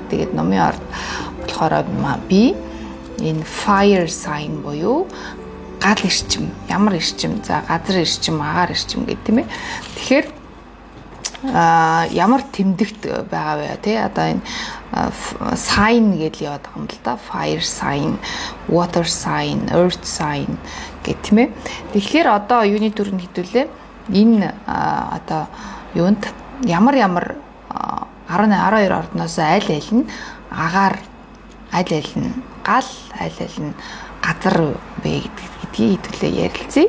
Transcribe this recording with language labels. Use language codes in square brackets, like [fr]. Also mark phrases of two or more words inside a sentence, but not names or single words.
[mn] Тэгээд номын орд болохоор би энэ [en] fire sign [mn] буюу гал эрчим, ямар эрчим, за газар эрчим, агаар эрчим гэдэг тийм ээ. Тэгэхээр ямар тэмдэгт байгаа вэ тий? Одоо энэ sign гэж яваад байгаа юм л да. [en] Fire sign, water sign, earth sign [mn] гэх тийм ээ. Тэгэхээр одоо юуны төрөнд хэдүүлээ энэ одоо юунд ямар 12 ордноос аль нь агаар, аль нь гал, аль нь газар бэ гэдгийг хэдүүлээ ярилцъя.